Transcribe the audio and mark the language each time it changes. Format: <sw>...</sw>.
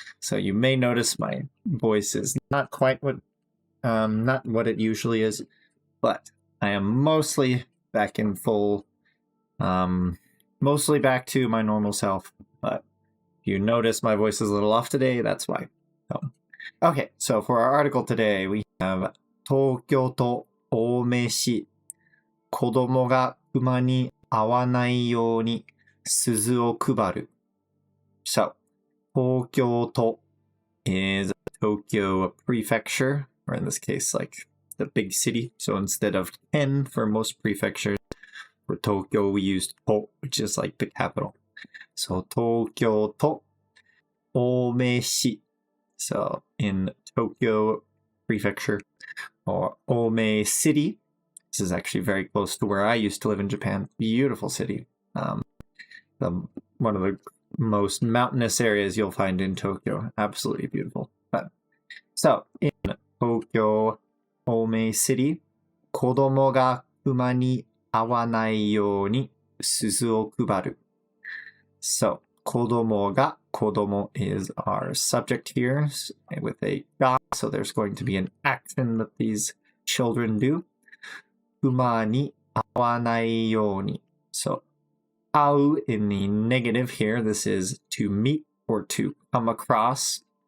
<en>So you may notice my voice is not quite not what it usually is, but I am mostly back in full, mostly back to my normal self. But if you notice my voice is a little off today, that's why. Okay, so for our article today, we have</en> <ja>東京都青梅市、子供が熊に会わないように鈴を配る。</ja> <en>So, 東京都 is Tokyo prefecture, or in this case, like the big city. So instead of 10 for most prefectures, for Tokyo we used to, which is like the capital.</en> <ja>So 東京都青梅市.</ja> <en>So in Tokyo prefecture, or Ome City. This is actually very close to where I used to live in Japan. Beautiful city. One of the most mountainous areas you'll find in Tokyo. Absolutely beautiful. So in Tokyo Ome City,</en> <ja>子供が熊に会わないように鈴を配る.</ja> <en>So 子供が kodomo is our subject here with a ga, so there's going to be an action that these children do.</en> <ja>熊に会わないように.</ja> <en>So 会う in the negative here, this is to meet or to come across.</en>